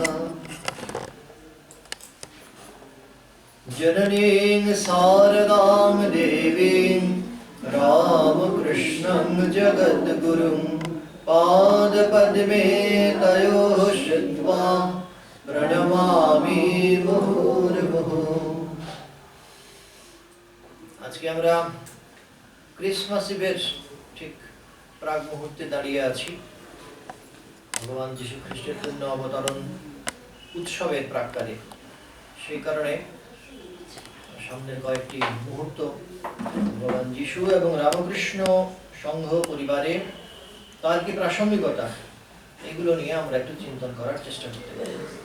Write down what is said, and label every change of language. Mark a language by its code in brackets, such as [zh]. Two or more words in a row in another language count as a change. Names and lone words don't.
[sa] जननीं शारदां देवीं रामकृष्णं जगद्गुरुं पादपद्मे तयोः श्रुत्वा प्रणमामि मुहुर्मुहुः। [bn] আজকে আমরা ক্রিসমাস ইভের ঠিক প্রাক মুহূর্তে দাঁড়িয়ে আছি ভগবান যীশু খ্রিস্টের পূর্ণ অবতরণ উৎসবের প্রাক্কালে। সেই কারণে সামনের কয়েকটি মুহূর্ত ভগবান যীশু এবং রামকৃষ্ণ সংঘ পরিবারে তার কি প্রাসঙ্গিকতা এগুলো নিয়ে আমরা একটু চিন্তন করার চেষ্টা করতে পারি।